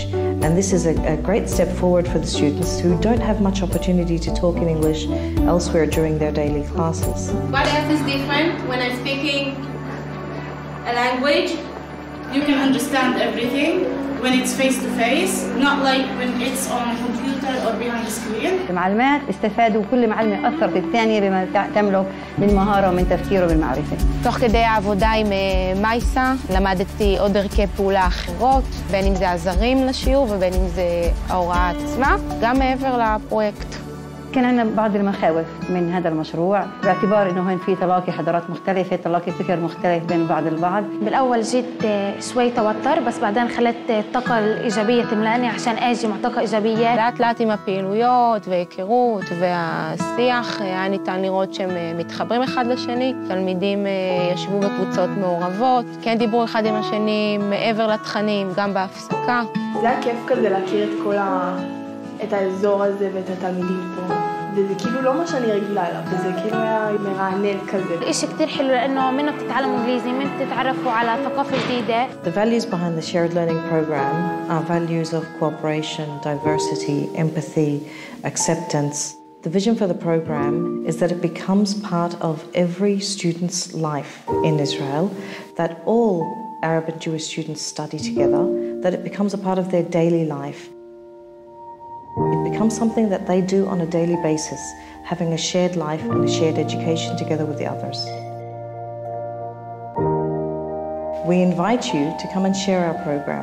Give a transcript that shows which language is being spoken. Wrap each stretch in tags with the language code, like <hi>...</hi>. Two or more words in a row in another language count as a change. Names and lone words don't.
<en>And this is a great step forward for the students who don't have much opportunity to talk in English elsewhere during their daily classes. What else is different when I'm speaking a language? You can understand everything when it's face to face, not like when it's on a computer or behind a screen.</en> <ar>المعلمات استفادوا وكل معلمة أثرت الثانية بما تملك من مهارة ومن تفكير وبالمعرفة.</ar> <he>תוך כדי העבודה עם מייסה, למדתי עוד דרכי פעולה אחרות, בין אם זה עזרים לשיעור ובין אם זה ההוראה עצמה, גם מעבר לפרויקט.</he> <ar>كان عندنا بعض المخاوف من هذا المشروع باعتبار انه هون في تلاقي حضارات مختلفه، تلاقي فكر مختلف بين بعض البعض. بالاول جيت شوي توتر بس بعدين خلت الطاقه الايجابيه تملاني عشان اجي مع طاقه ايجابيه.</ar> <he>לאט לאט עם הפעילויות והיכרות והשיח היה ניתן לראות שהם מתחברים אחד לשני. תלמידים ישבו בקבוצות מעורבות, כן דיברו אחד עם השני מעבר לתכנים, גם בהפסקה. זה היה כיף כזה להכיר את האזור הזה ואת התלמידים פה. וזה כאילו לא מה שאני רגילה אליו, וזה כאילו היה מרענן כזה.</he> <ar>إشي كتير حلو لأنه منه بتتعلموا إنجليزي، منه بتتعرفوا على ثقافة جديدة.</ar> <en>The values behind the Shared Learning Program are values of cooperation, diversity, empathy, acceptance. The vision for the program is that it becomes part of every student's life in Israel, that all Arab and Jewish students study together that it becomes a part of their daily life. It becomes something that they do on a daily basis, having a shared life and a shared education together with the others. We invite you to come and share our program.</en>